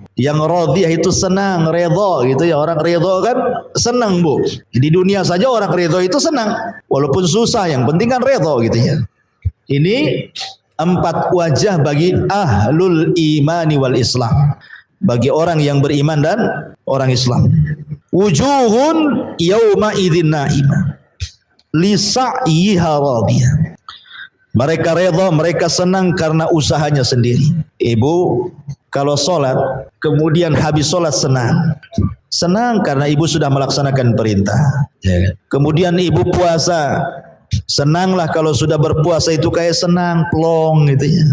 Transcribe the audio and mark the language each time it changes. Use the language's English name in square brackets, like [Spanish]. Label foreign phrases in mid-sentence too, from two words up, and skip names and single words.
[Indonesian] Yang radhiyah itu senang, redha gitu ya. Orang redha kan senang Bu. Di dunia saja orang redha itu senang, walaupun susah, yang penting kan redha gitu ya. Ini 4 wajah bagi [Arabic] أهل الإيمان والإسلام, [Indonesian] bagi orang yang beriman dan orang Islam. [Arabic] وجوه يومئذ ناعمة لسعيها راضية. [Indonesian] Mereka redha, mereka senang karena usahanya sendiri. Ibu kalau sholat, kemudian habis sholat senang. Senang karena ibu sudah melaksanakan perintah. Kemudian ibu puasa, senanglah kalau sudah berpuasa itu kayak senang, plong gitu ya.